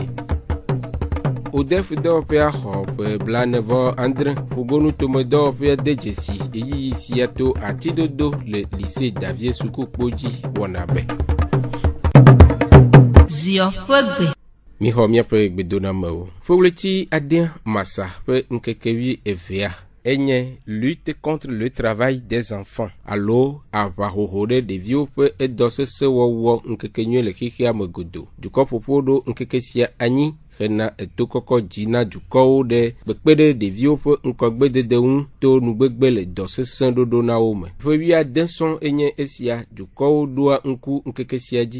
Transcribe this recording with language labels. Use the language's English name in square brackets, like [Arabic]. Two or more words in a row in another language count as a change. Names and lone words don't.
[Ewe] Odef dɔwɔƒea xɔ ƒe blanevɔ andre ƒogonu tome dɔwɔƒea de dzesi eyiyi sia to atidodo le lycée Davie sukukpo dzi wɔna be. Zio ƒe gbe. Mixɔ míaƒe gbedonamewo. Ƒeɣleti adea masa ƒe ŋkeke 12 enye [French] lutte contre le travail des enfants [Ewe] alo aʋahoho ɖe ɖeviwo ƒe edɔ sese wɔwɔ ŋkekenyui le xexea me godo. Dukɔ ƒoƒo ɖo ŋkeke sia anyi hena etokɔkɔ dzi na dukɔwo ɖe kpekpe ɖe ɖeviwo ƒe ŋkɔgbedede ŋu to nugbegbe le dɔ sesẽ ɖoɖo na wo me. Ƒe 10 sɔŋ enye esia dukɔwo ɖoa ŋku ŋkeke sia dzi.